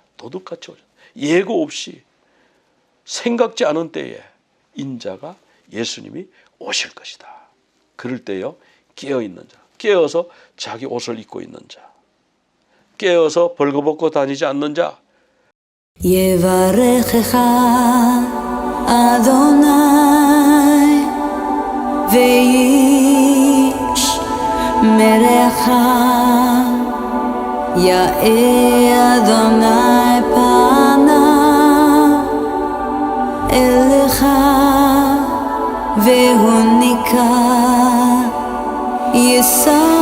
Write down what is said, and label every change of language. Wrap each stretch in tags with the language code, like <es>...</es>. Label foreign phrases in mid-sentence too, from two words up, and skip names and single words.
<ko>도둑같이 오신다. 예고 없이 생각지 않은 때에 인자가 예수님이 오실 것이다. 그럴 때요 깨어있는 자, 깨어서 자기 옷을 입고 있는 자, 깨어서 벌거벗고 다니지 않는 자.</ko> <he>יברכך אדוני וישמרך יאר אדוני פניו אליך והוניקה יישא</he>